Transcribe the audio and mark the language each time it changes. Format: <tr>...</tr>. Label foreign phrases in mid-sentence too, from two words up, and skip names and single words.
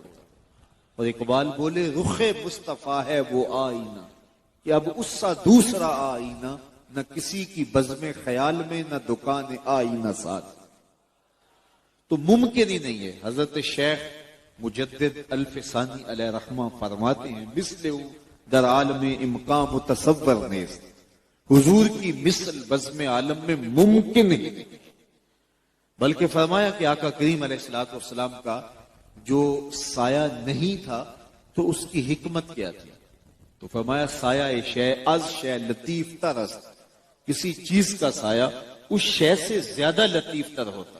<ur>اور اقبال بولے رخ مصطفیٰ ہے وہ آئینہ کہ اب اس سا دوسرا آئینہ، نہ کسی کی بزم خیال میں نہ دکان آئینہ ساتھ۔ تو ممکن ہی نہیں ہے۔ حضرت شیخ مجدد الفسانی علیہ رحمہ فرماتے ہیں</ur> <fa>مثل در عالم امکان متصور نیست،</fa> <ur>حضور کی مثل بزم عالم میں ممکن ہی نہیں۔ بلکہ فرمایا کہ آقا کریم علیہ السلام کا جو سایہ نہیں تھا تو اس کی حکمت کیا تھی؟ تو فرمایا</ur> <fa>سایہ شے از شے لطیف تر است،</fa> <ur>کسی چیز کا سایہ اس شے سے زیادہ لطیف تر ہوتا ہے۔</ur>